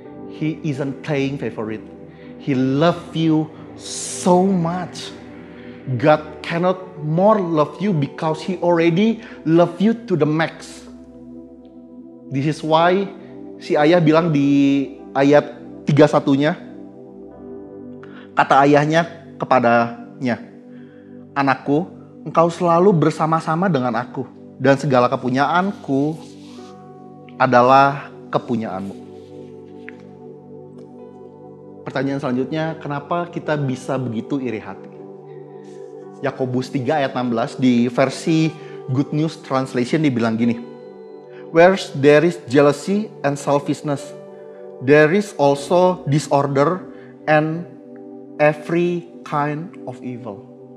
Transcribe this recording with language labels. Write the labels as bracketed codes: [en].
[en] He isn't playing favorite. He loves you so much. God cannot more love you because He already love you to the max. This is why [id] si ayah bilang di ayat 31-nya, kata ayahnya kepadanya, anakku, engkau selalu bersama-sama dengan aku, dan segala kepunyaanku adalah kepunyaanmu. Pertanyaan selanjutnya, kenapa kita bisa begitu iri hati? Yakobus 3 ayat 16 di versi Good News Translation dibilang gini, [en] where there is jealousy and selfishness, there is also disorder and every kind of evil.